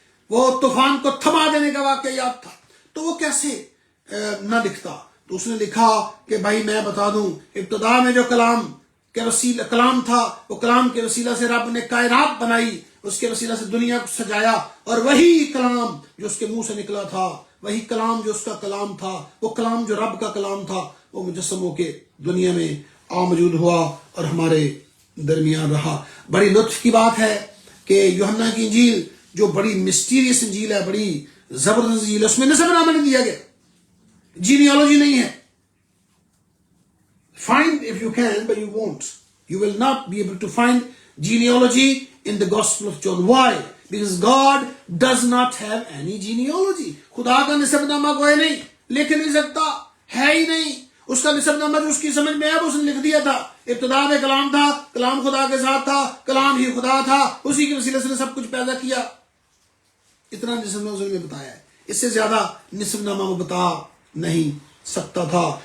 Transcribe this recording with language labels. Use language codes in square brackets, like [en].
[ur] وہ طوفان کو تھما دینے کا واقعہ یاد تھا. تو وہ کیسے نہ لکھتا؟ تو اس نے لکھا کہ بھائی میں بتا دوں, ابتدا میں جو کلام تھا, وہ کلام کے وسیلہ سے رب نے کائنات بنائی, اس کے وسیلہ سے دنیا کو سجایا, اور وہی کلام جو اس کے منہ سے نکلا تھا, وہی کلام جو اس کا کلام تھا, وہ کلام جو رب کا کلام تھا, وہ مجسم ہو کے دنیا میں موجود ہوا اور ہمارے درمیان رہا. بڑی لطف کی بات ہے کہ یوحنا کی انجیل جو بڑی مسٹیریس انجیل ہے, بڑی زبردست انجیل ہے, اس میں نسب نامہ نہیں دیا گیا, جینیالوجی نہیں ہے. [en] Find if you can, but you won't. You will not be able to find genealogy in the Gospel of John. Why? Because God does not have any genealogy. [ur] خدا کا نسب نامہ کوئی نہیں, لکھ نہیں سکتا, ہے ہی نہیں. اس کا نسب نامہ جو اس کی سمجھ میں ہے وہ اس نے لکھ دیا تھا. ابتدا میں کلام تھا, کلام خدا کے ساتھ تھا, کلام ہی خدا تھا, اسی کے وسیلے سے سب کچھ پیدا کیا. اتنا نسب نامہ اس نے بتایا ہے, اس سے زیادہ نسب نامہ وہ بتا نہیں سکتا تھا.